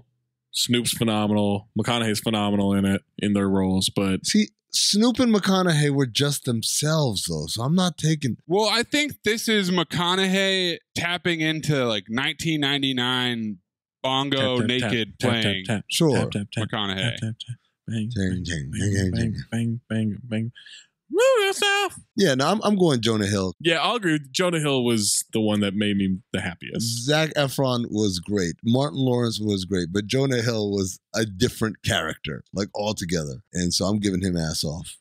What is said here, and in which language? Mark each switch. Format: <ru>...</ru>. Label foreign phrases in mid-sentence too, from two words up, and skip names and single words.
<en>Snoop's phenomenal. McConaughey's phenomenal in it, in their roles, but... See, Snoop and McConaughey were just themselves, though, so I'm not taking... Well, I think this is McConaughey tapping into, like, 1999 bongo Tap, tap, naked tap, playing tap, tap, Sure. tap, tap, tap, McConaughey. tap, tap, tap. Bang, Bang, bang, bang, bang, bang, bang, bang, bang, bang. Move yourself. Yeah, no, I'm going Jonah Hill. Yeah, I'll agree. Jonah Hill was the one that made me the happiest. Zac Efron was great. Martin Lawrence was great, but Jonah Hill was a different character, like altogether. And so I'm giving him ass off.</en>